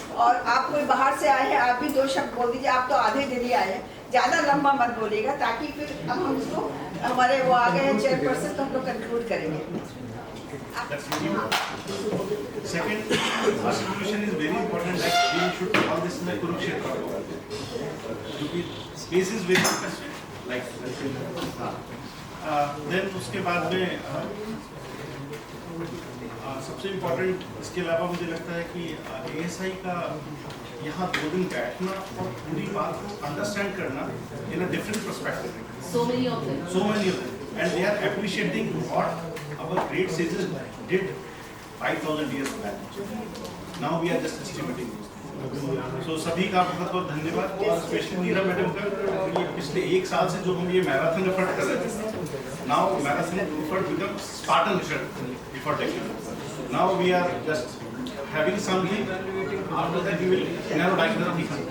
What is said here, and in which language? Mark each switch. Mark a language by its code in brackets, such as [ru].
[hi] और आप कोई बाहर से आए हैं, आप भी 2 शब्द बोल दीजिए, आप तो आधे दिन ही आए हैं, ज्यादा लंबा मत बोलिएगा, ताकि फिर अब हम उसको, हमारे वो आ गए हैं चेयरपर्सन, तो हम लोग कंक्लूड करेंगे। [en] Second, resolution is very important that we should call this in the Kurukshetra. Space is very important. Like then [hi] उसके बाद में सबसे इम्पोर्टेंट इसके अलावा मुझे लगता है कि ASI का यहाँ 2 दिन बैठना और पूरी बात को अंडरस्टैंड करना [en] In a different perspective. So many of them. So many of them, and they are appreciating what our great sages did 5,000 years back. Now we are just estimating those things. [hi] So सभी का बहुत बहुत धन्यवाद और specially नीरा madam का ये पिछले 1 साल से जो हम ये मैराथन एफर्ट कर रहे थे. [en] Now marathon effort becomes Spartan effort actually. Now we are just having something. After that we will narrow down the things.